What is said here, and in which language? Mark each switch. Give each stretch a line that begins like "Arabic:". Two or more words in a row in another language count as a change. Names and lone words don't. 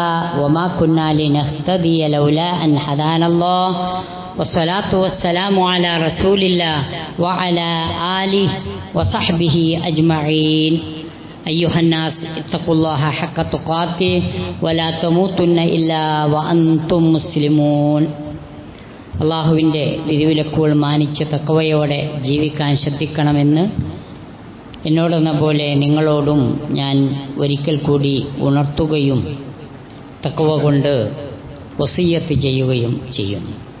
Arabic: وما كنا لنهتدي لولا أن هدانا الله والصلاة والسلام على رسول الله وعلى آله وصحبه أجمعين. أيها الناس اتقوا الله حق تقاته ولا تموتن إلا وأنتم مسلمون.
Malayalam: അള്ളാഹുവിൻ്റെ വിധിവിലക്കുകൾ മാനിച്ച് തഖ്വയോടെ ജീവിക്കാൻ ശ്രദ്ധിക്കണമെന്ന് എന്നോടെന്ന പോലെ നിങ്ങളോടും ഞാൻ ഒരിക്കൽ കൂടി ഉണർത്തുകയും തഖ്വ കൊണ്ട് വസിയ്യത്ത് ചെയ്യുകയും ചെയ്യുന്നു.